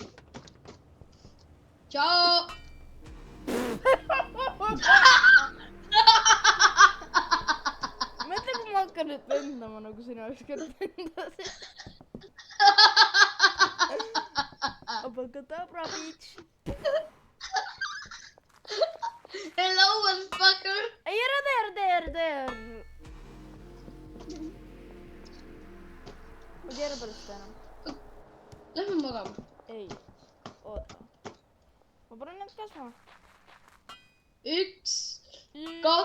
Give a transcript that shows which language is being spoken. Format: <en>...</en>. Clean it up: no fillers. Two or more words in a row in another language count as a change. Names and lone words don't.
<et>Tšau. Mõtle, kui ma hakkan nüüd lendama, nagu sina ükskord lendasid. Abakadabra,</et> <en>bitch. Hello, motherfucker.</en> <et>Ei, ära tee. Ma keeran pärast enam. Lähme magama. Ei, oota. Ma panen need käsma. 1, 2.</et>